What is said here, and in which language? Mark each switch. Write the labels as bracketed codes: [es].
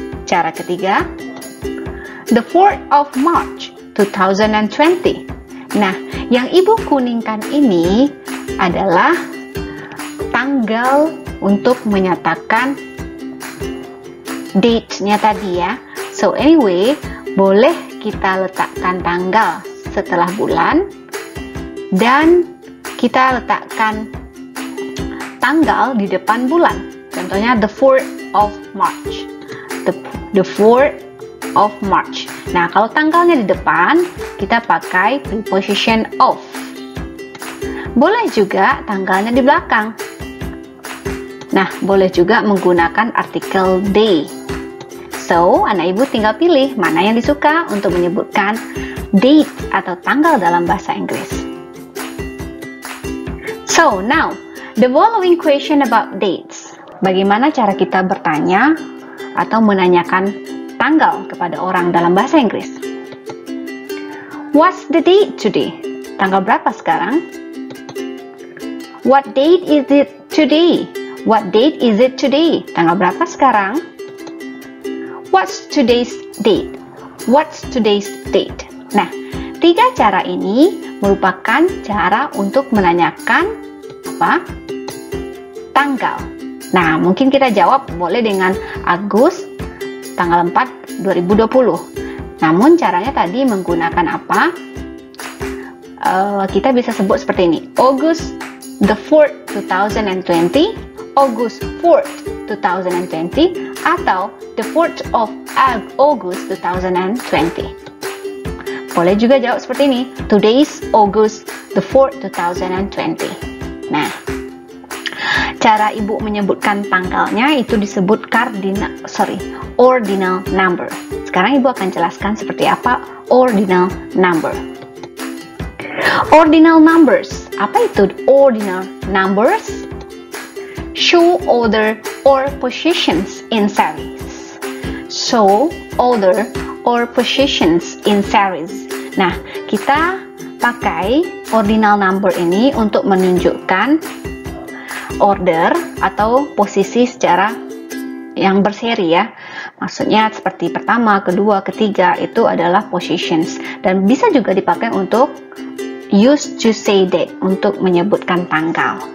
[id] Cara ketiga, [en] the 4th of March, 2020. [id] Nah, yang ibu kuningkan ini adalah tanggal untuk menyatakan date-nya tadi ya. So anyway, boleh kita letakkan tanggal setelah bulan dan kita letakkan tanggal di depan bulan. [en] Contohnya the 4th of March. The 4th of March. [id] Nah, kalau tanggalnya di depan, kita pakai preposition of. Boleh juga tanggalnya di belakang. Nah, boleh juga menggunakan artikel day. So, anak ibu tinggal pilih mana yang disuka untuk menyebutkan date atau tanggal dalam bahasa Inggris. [en] So, now, the following question about dates. [id] Bagaimana cara kita bertanya atau menanyakan tanggal kepada orang dalam bahasa Inggris? [en] What's the date today? [id] Tanggal berapa sekarang? [en] What date is it today? What date is it today? [id] Tanggal berapa sekarang? [en] What's today's date? What's today's date? [id] Nah, tiga cara ini merupakan cara untuk menanyakan apa? Tanggal. Nah, mungkin kita jawab boleh dengan Agus tanggal 4, 2020. Namun caranya tadi menggunakan apa? Kita bisa sebut seperti ini. [en] August the 4th, 2020, August 4th, 2020, atau the 4th of August 2020. [id] Boleh juga jawab seperti ini. [en] Today's August the 4th, 2020. [id] Nah, cara ibu menyebutkan tanggalnya itu disebut ordinal number. Sekarang ibu akan jelaskan seperti apa ordinal number. Ordinal numbers. Apa itu ordinal numbers? [en] Show order or positions in series. Show order or positions in series. [id] Nah, kita pakai ordinal number ini untuk menunjukkan order atau posisi secara yang berseri ya. Maksudnya seperti pertama, kedua, ketiga itu adalah positions, dan bisa juga dipakai untuk [en] use to say date [id] untuk menyebutkan tanggal.